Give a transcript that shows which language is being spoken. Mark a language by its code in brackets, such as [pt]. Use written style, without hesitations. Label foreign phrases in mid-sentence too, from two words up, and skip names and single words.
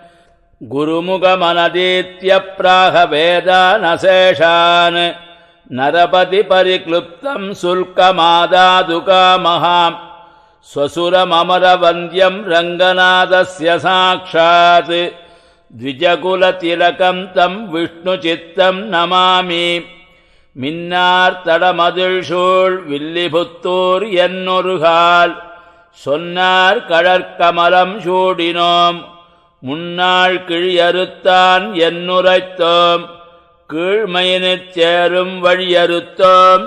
[sa] गुरुमुखमनदीत्यप्राह वेदानशेषान् नरपतिपरिक्लुप्तम् शुल्कमादादुकामः स्वसुरममरवन्द्यम् रङ्गनाथस्य साक्षात् द्विजकुलतिलकम् तम् विष्णुचित्तम् नमामि। [ta] மின்னார்த்தடமதிழ்சூழ் வில்லிபுத்தூர் என்னொருகால் சொன்னார் கடற்கமலம் சூடினோம் முன்னாள் கிழியறுத்தான் என்னுரைத்தோம் கீழ்மையினிற் சேரும் வழியறுத்தோம்